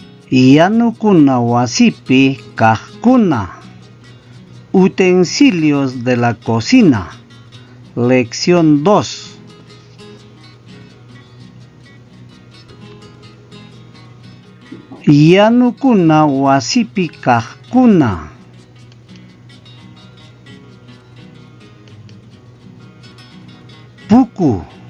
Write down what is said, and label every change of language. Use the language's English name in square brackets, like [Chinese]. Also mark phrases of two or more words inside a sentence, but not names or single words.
[Quechua] Yanukuna wasipi kajkuna. [Spanish] Utensilios de la cocina. Lección 2. [Quechua] Yanukuna wasipi kajkuna. Puku.